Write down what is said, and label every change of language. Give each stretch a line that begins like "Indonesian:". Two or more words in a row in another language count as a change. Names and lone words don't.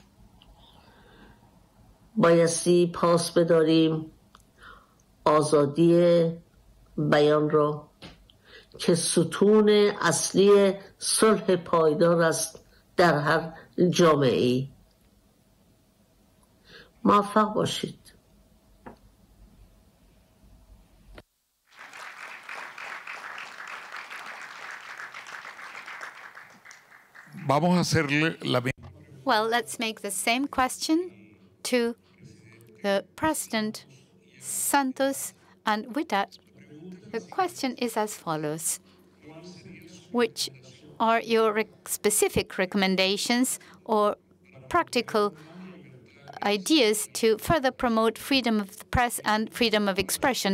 Persian: بایستی پاس بداریم آزادی بیان رو که ستون اصلی صلح پایدار است در هر جامعه‌ای. موفق باشید.
Spanish: Vamos a hacerle la...
English: Well, let's make the same question to the President Santos, and with that, the question is as follows. Which are your specific recommendations or practical ideas to further promote freedom of the press and freedom of expression?